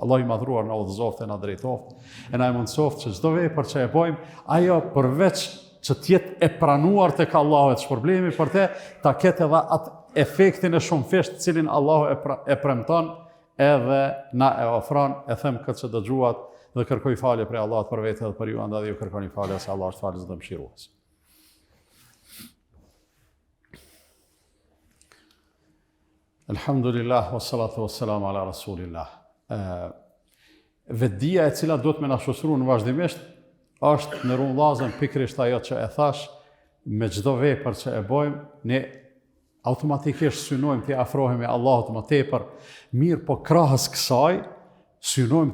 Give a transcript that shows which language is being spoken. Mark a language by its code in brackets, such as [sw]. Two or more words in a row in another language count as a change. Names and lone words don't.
[sq] Allah i madhruar na udhëzoft e na drejtoft, e na mundsoft që çdo vepër që e bëjmë, ajo përveç që t'jetë e pranuar tek Allahu të shpërblemi për te, ta ketë edhe atë efektin e shumë fesht cilin Allahu e premton edhe na e ofron, e them këtë që dëgjuat dhe kërkoj falje prej Allahut për vete dhe për ju, andaj ju kërkoni falje se Allah është falës dhe mëshirues. [ar] الحمد لله، والصلاة والسلام على رسول الله. [sq] Vetdia e cila duhet me na shoqëruar në vazhdimisht është në rrugëllazën pikërisht ajo që e thash, me çdo vepër që e bëjmë, ne automatikisht synojmë të afrohemi Allahut më tepër, mirë po krahas kësaj, synojmë